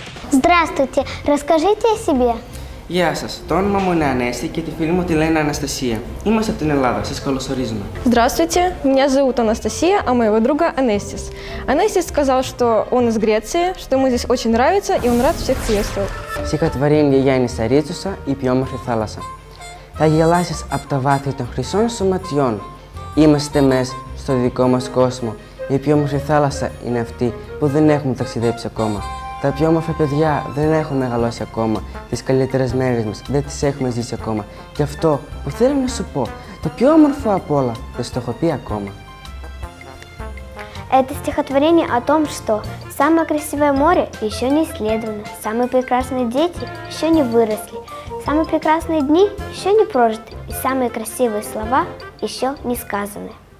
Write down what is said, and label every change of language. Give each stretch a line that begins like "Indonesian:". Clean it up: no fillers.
Russian: Здравствуйте, расскажите о себе.
Greek: Γεια σας, το όνομα μου είναι Ανέστη και τη φίλη μου τη λένε Αναστασία. Είμαστε από την Ελλάδα, σας καλωσορίζουμε.
Russian: Здравствуйте, меня зовут Анастасия, а моего друга Анестис. Анестис сказал, что он из Греции, что ему здесь очень нравится и он рад всех приветствовать.
Greek: Συγχαρητήρια Γιάννη Σαρίτσουσα, η πιο όμορφη θάλασσα. Θα γελάσεις από τα βάθη των χρυσών σου ματιών. Είμαστε μέσα στο δικό μας κόσμο. Η πιο όμορφη θάλασσα είναι αυτή που δεν έχουμε ταξιδέψει ακόμα. Τα πιο όμορφα παιδιά δεν έχουν μεγαλώσει ακόμα. Τις καλύτερες μέρες μας δεν τις έχουμε ζήσει ακόμα. Και αυτό που θέλω να σου πω, το πιο όμορφο απ' όλα, δεν στο έχω πει ακόμα.
Russian: Это стихотворение о том, что самое красивое море еще не исследовано, самые прекрасные дети еще не выросли, Самые прекрасные дни еще не прожиты, и самые красивые слова еще не сказаны.